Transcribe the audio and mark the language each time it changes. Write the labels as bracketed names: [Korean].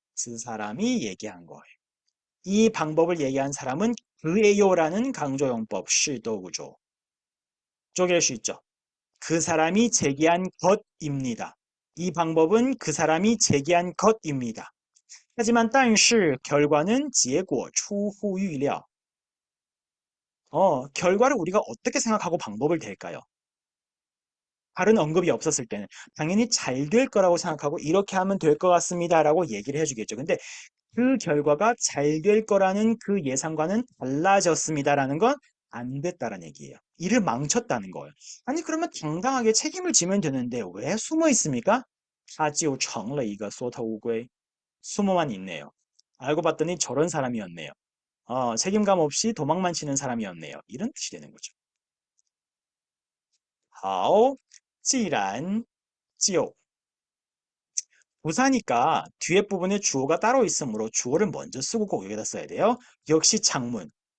[Korean] 그 사람이 얘기한 거예요. 이 방법을 얘기한 사람은 그예요라는 강조용법, 是도구조. 쪼갤 수 있죠. 그 사람이 제기한 것입니다. 이 방법은 그 사람이 제기한 것입니다. 하지만 但是 결과는 [Chinese] 结果出乎预料. [Korean] 결과를 우리가 어떻게 생각하고 방법을 댈까요? 다른 언급이 없었을 때는 당연히 잘 될 거라고 생각하고 이렇게 하면 될 것 같습니다라고 얘기를 해주겠죠. 근데 그 결과가 잘 될 거라는 그 예상과는 달라졌습니다라는 건 안 됐다라는 얘기예요. 일을 망쳤다는 거예요. 아니 그러면 당당하게 책임을 지면 되는데 왜 숨어 있습니까? [Chinese] 他就成了一个缩头乌龟. [Korean] 숨어만 있네요. 알고 봤더니 저런 사람이었네요. 책임감 없이 도망만 치는 사람이었네요. 이런 뜻이 되는 거죠. 好, 既然就 부사니까 뒤에 부분에 주어가 따로 있으므로 주어를 먼저 쓰고 꼭 여기다 써야 돼요. 역시 창문.